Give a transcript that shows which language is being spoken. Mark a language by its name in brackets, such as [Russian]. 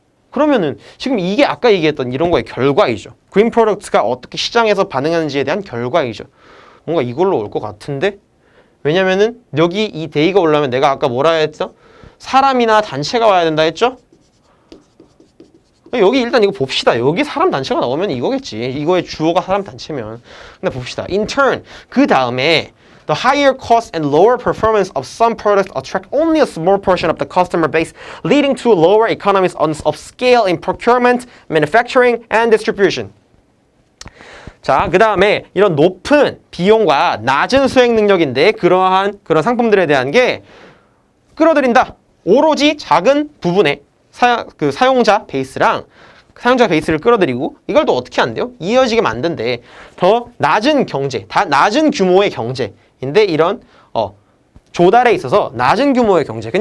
[Korean] 그러면은 지금 이게 아까 얘기했던 이런 거의 결과이죠. 그린 프로덕트가 어떻게 시장에서 반응하는지에 대한 결과이죠. 뭔가 이걸로 올 것 같은데 왜냐면은 여기 이 데이가 올라면 내가 아까 뭐라 했죠? 사람이나 단체가 와야 된다 했죠? 여기 일단 이거 봅시다. 여기 사람 단체가 나오면 이거겠지. 이거의 주어가 사람 단체면. 근데 봅시다. [English] In turn, [Korean] 그 다음에 [English] the higher cost and lower performance of some products attract only a small portion of the customer base, leading to lower economies of scale in procurement, manufacturing, and distribution. [Korean] 자, 그 다음에 이런 높은 비용과 낮은 수행 능력인데 그런 상품들에 대한 게 끌어들인다. 오로지 작은 부분에 사용자 베이스를 끌어들이고 이걸 또 어떻게 한대요? 이어지게 만든대. 더 낮은 낮은 규모의 경제인데 이런 조달에 있어서 낮은 규모의 경제.